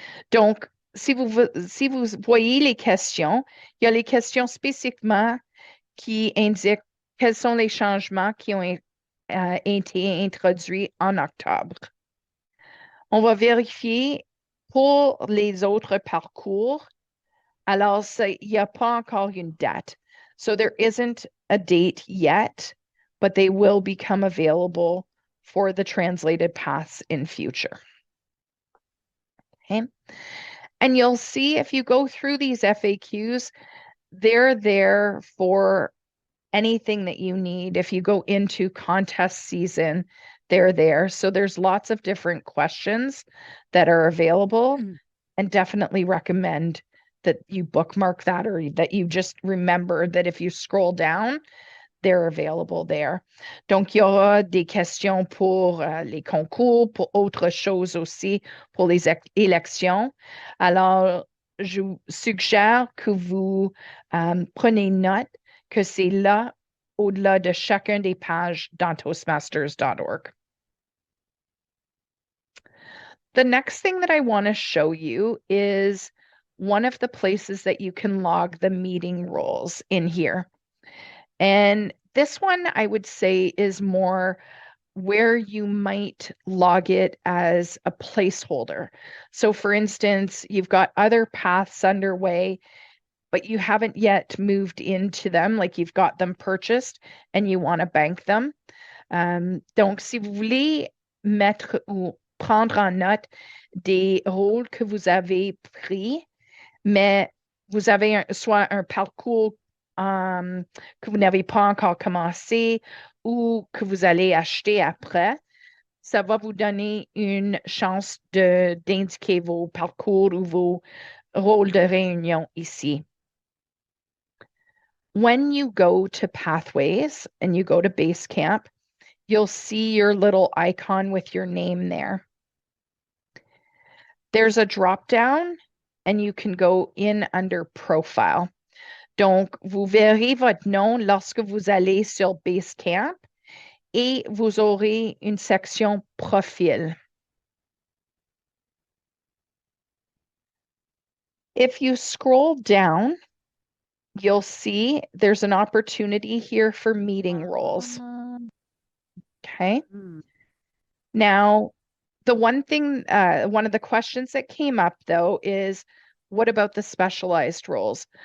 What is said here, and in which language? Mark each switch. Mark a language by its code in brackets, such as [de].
[fr] Donc, si vous voyez les questions, il y a les questions spécifiquement qui indiquent quels sont les changements qui ont été introduits en octobre. On va vérifier pour les autres parcours. Alors, il n'y a pas encore une date. [en] So there isn't a date yet, but they will become available for the translated paths in future. Okay. And you'll see if you go through these FAQs, they're there for anything that you need. If you go into contest season, they're there. So there's lots of different questions that are available, and definitely recommend that you bookmark that, or that you just remember that if you scroll down, they're available there. [fr] Donc, il y aura des questions pour les concours, pour autre chose aussi, pour les élections. Alors, je vous suggère que vous prenez note que c'est là, au-delà de chacun des pages dans toastmasters.org. [en] The next thing that I want to show you is one of the places that you can log the meeting roles in here. And this one, I would say, is more where you might log it as a placeholder. So for instance, you've got other paths underway, but you haven't yet moved into them, like you've got them purchased and you want to bank them. [fr] Donc, si vous voulez mettre ou prendre en note des rôles que vous avez pris, mais vous avez soit un parcours que vous n'avez pas encore commencé ou que vous allez acheter après, ça va vous donner une chance d'indiquer vos parcours ou vos rôles de réunion ici. [en] When you go to Pathways and you go to Basecamp, you'll see your little icon with your name there. There's a drop down and you can go in under Profile. [fr] Donc, vous verrez votre nom lorsque vous allez sur Basecamp et vous aurez une section profil. [en] If you scroll down, you'll see there's an opportunity here for meeting roles. Okay. Now, the one thing, one of the questions that came up though is, what about the specialized roles?